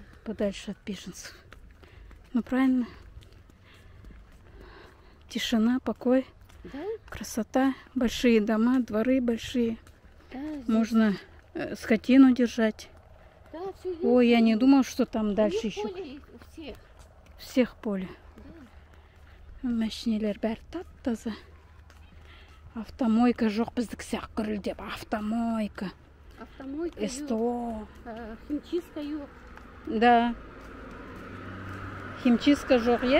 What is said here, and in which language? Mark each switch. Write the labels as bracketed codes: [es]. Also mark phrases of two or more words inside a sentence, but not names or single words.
[ru] Подальше от беженцев. Ну, правильно. Тишина, покой, да? Красота, большие дома, дворы большие. Да, можно скотину держать. Да, все есть. Ой, я не думал, что там дальше еще. Поле у всех. Всех поле. Да. [kk] Машинелер бәрі тап-таза. Автомойка жоқ, біздік сияқты гүрілдеп. Автомойка. Автомойка СТО. Химчистка жоқ. Да. Химчистка жоқ, е?